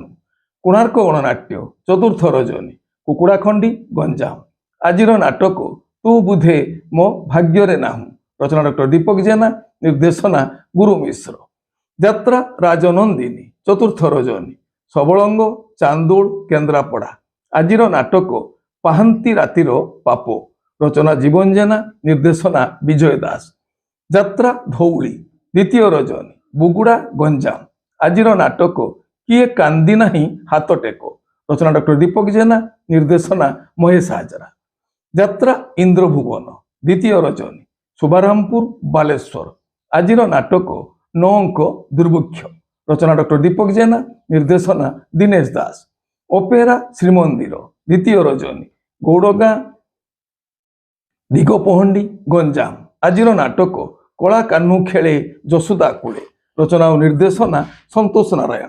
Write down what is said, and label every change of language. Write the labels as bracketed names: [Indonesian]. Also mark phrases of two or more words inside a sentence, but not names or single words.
[Odia] କୋଣାର୍କ ଗଣନାଟ୍ୟ ଚତୁର୍ଥ ରଜନୀ କୁକୁଡ଼ାଖଣ୍ଡି ଗଞ୍ଜାମ। ଆଜିର ନାଟକ ତୁ ବୁଧେ ମୋ ଭାଗ୍ୟ ନାହୁଁ ରଚନା ଡକ୍ଟର ଦୀପକ ଜେନା ନିର୍ଦ୍ଦେଶନା ଗୁରୁ ମିଶ୍ର। ଯାତ୍ରା ରାଜନନ୍ଦିନୀ ଚତୁର୍ଥ ରଜନୀ ସବଲଙ୍ଗ ଚାନ୍ଦୋଲ କେନ୍ଦ୍ରାପଡ଼ା। ଆଜିର ନାଟକ ପାହାନ୍ତି ରାତିର ପାପ ରଚନା ଜୀବନ ଜେନା ନିର୍ଦ୍ଦେଶନା ବିଜୟ ଦାସ। ଯାତ୍ରା ଧଉଳି ଦ୍ୱିତୀୟ ରଜନୀ ବୁଗୁଡ଼ା ଗଞ୍ଜାମ। ଆଜିର ନାଟକ କିଏ କାନ୍ଦି ନାହିଁ ହାତ ଟେକୋ ରଚନା ଡକ୍ଟର ଦୀପକ ଜେନା ନିର୍ଦ୍ଦେଶନା ମହେଶ ହାଜରା। ଯାତ୍ରା ଇନ୍ଦ୍ରଭୁବନ ଦ୍ୱିତୀୟ ରଜନୀ ଶୁଭାରାମପୁର ବାଲେଶ୍ୱର। ଆଜିର ନାଟକ 9 ଅଙ୍କ ଦୁର୍ଭିକ୍ଷ ରଚନା ଡକ୍ଟର ଦୀପକ ଜେନା, ନିର୍ଦ୍ଦେଶନା ଦିନେଶ ଦାସ। ଅପେରା ଶ୍ରୀମନ୍ଦିର, ଦ୍ୱିତୀୟ ରଜନୀ, ଗୌଡ଼ଗାଁ, ଦିଗପହଣ୍ଡି, ଗଞ୍ଜାମ। ଆଜିର ନାଟକ କଳା କାହ୍ନୁ ଖେଳେ ଯଶୋଦା କୂଳେ, ରଚନା ଓ ନିର୍ଦ୍ଦେଶନା ସନ୍ତୋଷ ନାରାୟଣ।